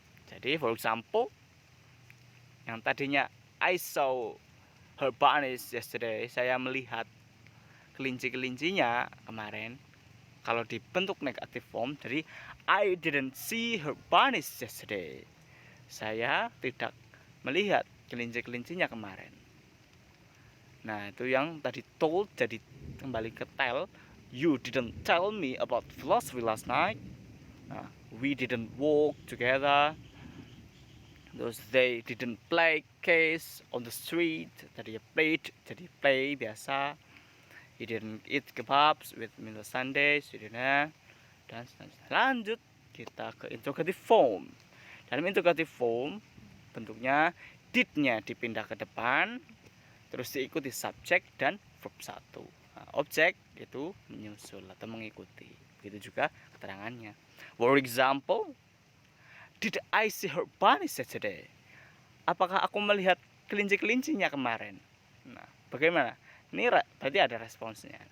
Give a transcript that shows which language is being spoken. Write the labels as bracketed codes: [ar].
[id] Jadi [en] for example, [id] yang tadinya [en] I saw her bunnies yesterday, [id] saya melihat kelinci-kelincinya kemarin. Kalau dibentuk negatif form, jadi [en] I didn't see her bunnies yesterday, [id] saya tidak melihat kelinci-kelincinya kemarin. Nah, itu yang tadi told jadi kembali ke tell. [en] You didn't tell me about philosophy last night. Nah, we didn't walk together. [id] Terus [en] they didn't play chess on the street. [id] Tadi played jadi play biasa. [en] He didn't eat kebabs with me on Sundays. [id] Dan selanjutnya. Lanjut kita ke interrogative form. Dalam interrogative form bentuknya did-nya dipindah ke depan, terus diikuti subjek dan verb 1. Nah, objek itu menyusul atau mengikuti. Begitu juga keterangannya. [en] For example, did I see her bunnies yesterday? [id] Apakah aku melihat kelinci-kelincinya kemarin? Nah, bagaimana? Ini berarti ada responsnya.